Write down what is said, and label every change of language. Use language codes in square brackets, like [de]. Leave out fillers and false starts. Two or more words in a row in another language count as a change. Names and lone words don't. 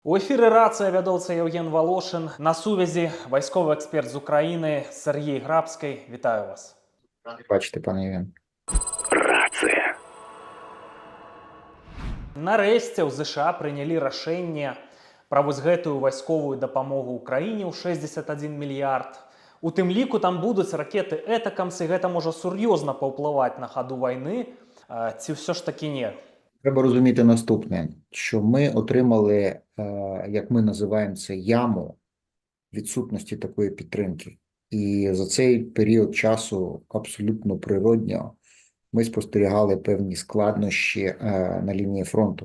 [uk] У ефірі «Рація», вядоўца Євген Волошин. На сувязі військовий експерт з України Сергій Грабський. Вітаю вас. Раді бачити, пане Євген. Рація. [be] Нарэшце ў ЗША прынялі рашэнне пра вось гэтую вайсковую дапамогу ўкраіне ў 61 мільярд. У тым ліку там будуць ракеты «Этакамс», і гэта можа сур'ёзна паўплываць на хаду вайны. Ці ўсё ж такі не? [uk] Треба розуміти наступне, що ми отримали, як ми називаємо це, яму відсутності такої підтримки. І за цей період часу абсолютно природньо ми спостерігали певні складнощі на лінії фронту.